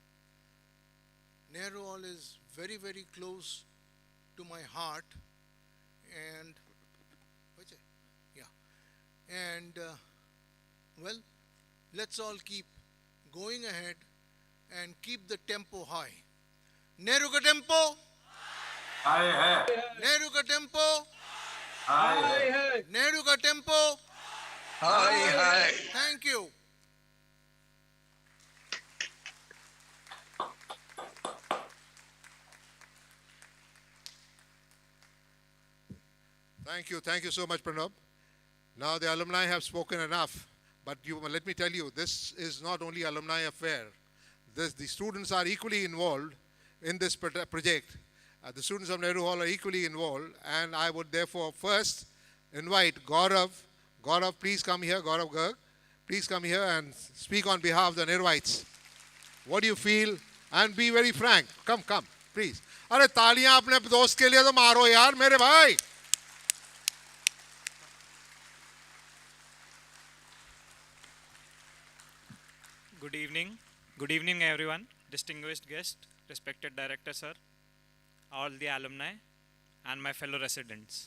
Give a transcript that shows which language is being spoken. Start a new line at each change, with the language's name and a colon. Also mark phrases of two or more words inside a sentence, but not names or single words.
English: Nehru Hall is very, very close to my heart, and well, let's all keep going ahead and keep the tempo high.
Hindi: नेहरू का टेम्पो? हाई है. नेहरू का टेम्पो? हाई है. नेहरू का टेम्पो?
English: Hi. Thank you. Thank you so much, Pranab. Now the alumni have spoken enough, but let me tell you, this is not only alumni affair. The students are equally involved in this project. The students of Nehru Hall are equally involved, and I would therefore first invite Gaurav. Gaurav, please come here. Gaurav Garg, please come here and speak on behalf of the Nehruites. What do you feel? And be very frank. Come, please.
Hindi: अरे तालियां अपने दोस्त के लिए तो मारो यार मेरे भाई.
English: Good evening everyone, distinguished guest, respected director sir, all the alumni and my fellow residents.